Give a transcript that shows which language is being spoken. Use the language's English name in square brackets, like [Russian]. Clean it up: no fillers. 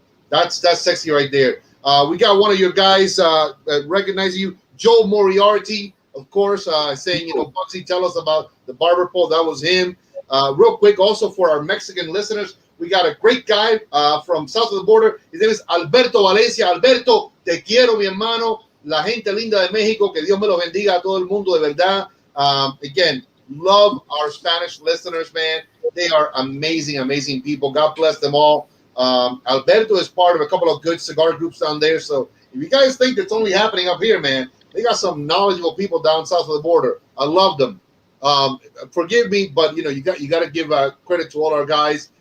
[English] That's sexy right there. We got one of your guys recognizing you, Joe Moriarty, of course, saying, Bugsy, tell us about the barber pole. That was him. Real quick, also for our Mexican listeners, we got a great guy from south of the border. His name is Alberto Valencia. Alberto, [Spanish] te quiero, mi hermano. La gente linda de México. Que Dios me lo bendiga a todo el mundo de verdad. [English] Again, love our Spanish listeners, man. They are amazing, amazing people. God bless them all. Alberto is part of a couple of good cigar groups down there. So if you guys think it's only happening up here, man, they got some knowledgeable people down south of the border. I love them. Forgive me, but you got to give credit to all our guys.